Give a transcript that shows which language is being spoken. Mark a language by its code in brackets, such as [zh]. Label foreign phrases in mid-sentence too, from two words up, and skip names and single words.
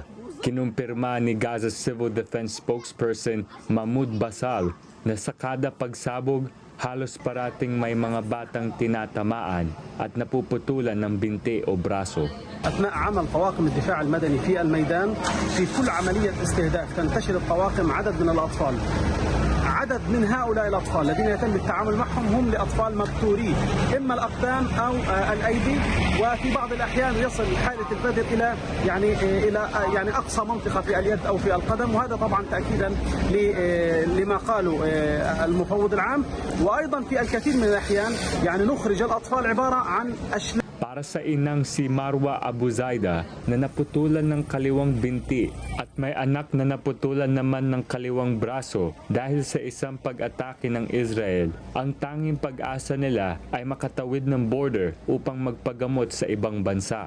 [tl] Kinumpirma ni Gaza Civil Defense spokesperson Mahmoud Basal na sa kada pagsabog, halos parating may mga batang tinatamaan at napuputulan ng binti o braso. [ar] أثناء عمل طواقم الدفاع المدني في الميدان في كل عملية استهداف تنتشر الطواقم عدد من الأطفال. عدد من هؤلاء الأطفال الذين يتم التعامل معهم هم لأطفال مبتورين إما الأقدام أو الأيدي، وفي بعض الأحيان يصل حالة البدر إلى أقصى منطقة في اليد أو في القدم، وهذا طبعا تأكيدا لما قاله المفوض العام. وأيضا في الكثير من الأحيان نخرج الأطفال عبارة عن أشلاء. [tl] Para sa inang si Marwa Abu Zaida na naputulan ng kaliwang binti at may anak na naputulan naman ng kaliwang braso dahil sa isang pag-atake ng Israel, ang tanging pag-asa nila ay makatawid ng border upang magpagamot sa ibang bansa.